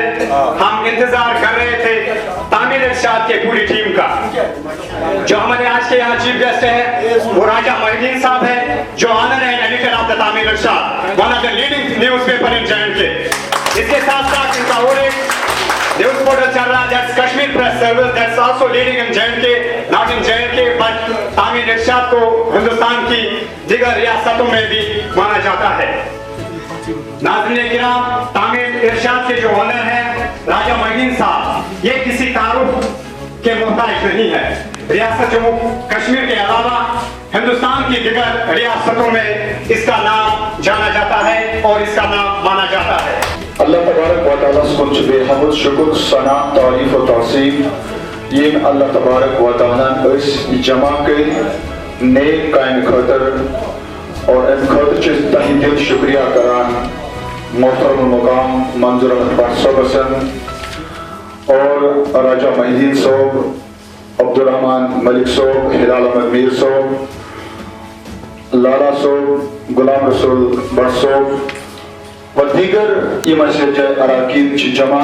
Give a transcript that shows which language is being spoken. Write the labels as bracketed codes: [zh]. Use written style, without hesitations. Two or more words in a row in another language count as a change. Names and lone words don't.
[ur] ہم انتظار کر رہے تھے تعمیل ارشاد کی پوری ٹیم کا. جو ہمارے آج کے یہاں چیف گیسٹ ہے وہ راجہ محی الدین صاحب ہے، جو اونر ہے [en] editor of the Tamil Irshad, one of the leading newspaper in J&K. [ur] اس کے ساتھ ساتھ ان کا اور ایک [en] news portal [ur] چل رہا ہے, [en] that's Kashmir Press Service, that's also leading in J&K, not in J&K but [ur] تعمیل ارشاد کو ہندوستان کی دیگر ریاستوں میں بھی مانا جاتا ہے. ناظرین کرام، تعمیل ارشاد کے جو اونر ہیں راجہ محی الدین صاحب، یہ کسی تعارف کے محتاج نہیں ہے. ریاست جموں کشمیر کے علاوہ ہندوستان کی دیگر ریاستوں میں اس کا نام جانا جاتا ہے اور اس کا نام مانا جاتا ہے. اللہ تبارک و تعالیٰ سے بے حد شکر، ثنا، تعریف اور توصیف [ks] ये अल्लाह तबारक व तआला इस जमा के नेक कायम खतर और इन खतर चे तहे दिल शुक्रिया करान मोहतरम मुकाम मंजूर अहमद बट साहब और राजा मोहिउद्दीन साहब, अब्दुल रहमान मलिक साहब, हिलाल अहमद मीर साहब, लाला साहब, गुलाम रसूल बट साहब व दीगर मसजिद अराकीन जमा।